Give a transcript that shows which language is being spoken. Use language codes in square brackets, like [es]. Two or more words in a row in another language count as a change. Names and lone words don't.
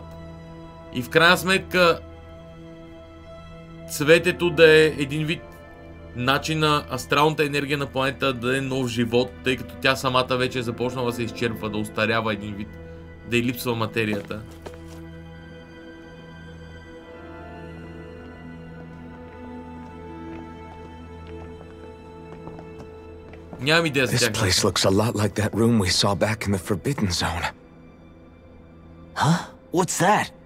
[bg] И в крайна сметка цветето да е един вид начин на астралната енергия на планета да даде нов живот, тъй като тя самата вече е започнала да се изчерпва, да остарява един вид, да й липсва материята. Нямам идея за тях. [en] This place looks a lot like that room we saw back in the Forbidden Zone. Huh? What's that?